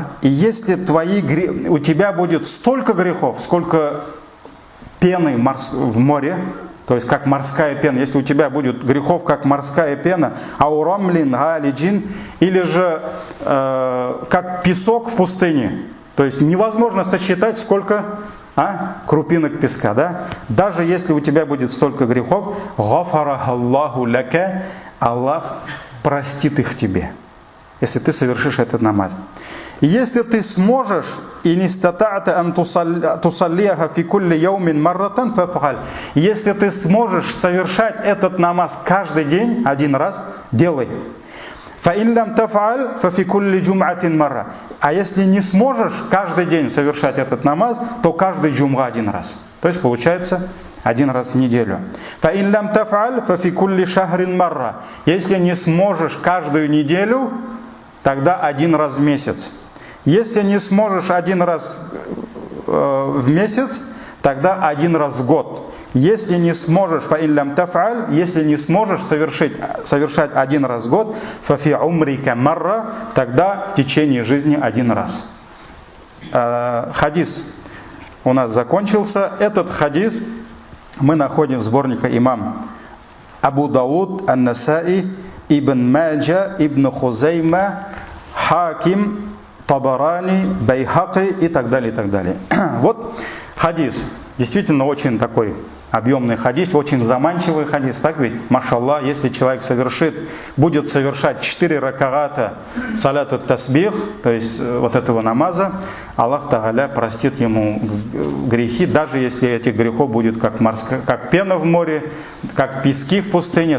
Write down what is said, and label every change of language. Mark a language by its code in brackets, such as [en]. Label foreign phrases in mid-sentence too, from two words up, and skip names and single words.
[ru] И если у тебя будет столько грехов, сколько пены в море, то есть как морская пена, если у тебя будет грехов, как морская пена, [ar] أو رمل عالج, [ru] или же как песок в пустыне, то есть невозможно сосчитать, сколько крупинок песка, да? Даже если у тебя будет столько грехов, [ar] غفر الله لك, [ru] Аллах простит их тебе, если ты совершишь этот намаз. Если ты сможешь, и [ar] إن استطعت أن تصليها في كل يوم مرة فافعل, [ru] если ты сможешь совершать этот намаз каждый день, один раз, делай. [ar] فإن لم تفعل ففي كل جمعة مرة. [ru] А если не сможешь каждый день совершать этот намаз, то каждый джумга один раз. То есть получается один раз в неделю. [ar] فإن لم تفعل ففي كل شهر مرة. [ru] Если не сможешь каждую неделю, тогда один раз в месяц. Если не сможешь один раз в месяц, тогда один раз в год. Если не сможешь, [ar] فإن لم تفعل, [ru] если не сможешь совершать один раз в год, [ar] ففي عمرك مرة, [ru] тогда в течение жизни один раз. Хадис у нас закончился. Этот хадис мы находим в сборнике имам Абу Дауд, Ан-Насаи, Ибн Маджа, Ибн Хузайма, Хаким, Табарани, Байхаки и так далее, и так далее. Вот хадис. Действительно очень такой объемный хадис, очень заманчивый хадис. Так ведь, машаллах, если человек будет совершать 4 ракагата салят ат-тасбих, то есть вот этого намаза, Аллах Тааля простит ему грехи, даже если этих грехов будет как пена в море, как пески в пустыне.